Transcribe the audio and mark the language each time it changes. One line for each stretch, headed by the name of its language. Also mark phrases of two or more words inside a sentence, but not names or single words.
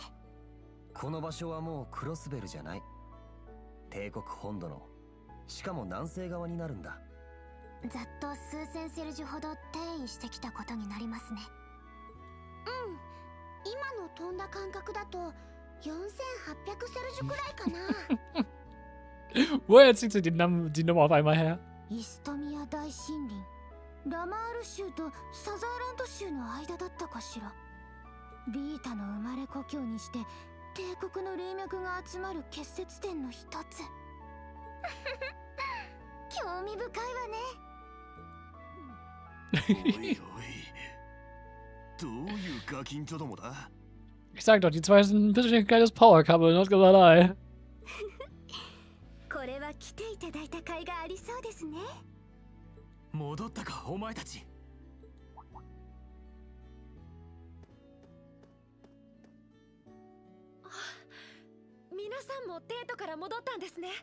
Japanese: この場所はもうクロスベルじゃない。帝国本土の、しかも南西側になるんだ。ざっと数千セルジュほど転移してきたことになりますね。うん、今の飛んだ感覚だと4800セルジュくらいかな。
German: Woher zieht sie die Nummer auf einmal her?
Japanese: イストミア大森林、ラマール州とサザーランド州の間だったかしら。ビータの生まれ故郷にして帝国の霊脈が集まる結節点の一つ。興味深いわね。おいおい、どういうガキンチョどもだ。
German: Ich sag doch, die zwei sind ein bisschen ein kleines Power-Couple,
English: not gonna lie.
Japanese: これは来ていただいた甲斐がありそうですね。戻ったか、お前たち。皆さんもデートから戻ったんですね。